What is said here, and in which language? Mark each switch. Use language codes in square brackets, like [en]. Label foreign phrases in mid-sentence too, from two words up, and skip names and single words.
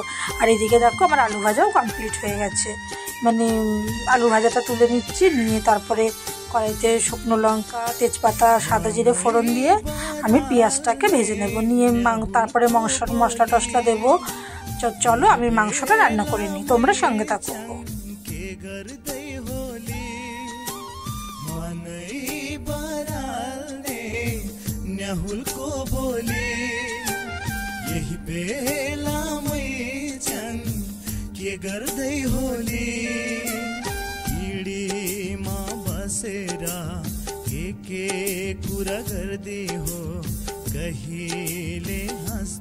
[bn] আর এইদিকে দেখো আমার আলু ভাজাও কমপ্লিট হয়ে গেছে, মানে আলু ভাজাটা তুলে নিচ্ছি, নিয়ে তারপরে কড়াইতে শুকনো লঙ্কা, তেজপাতা, সাদা জিরে ফোড়ন দিয়ে আমি পেঁয়াজটাকে ভেজে নেব, নিয়ে তারপরে মশলা টশলা দেবো। চলো আমি মাংসটা রান্না করে নিই, তোমরা সঙ্গে থাকো। [ne] न्याहुलको बोली यही बेला मैच्याङ के गर्दै होली हिडीमा बसेर के कुरा गर्दै हो कहिले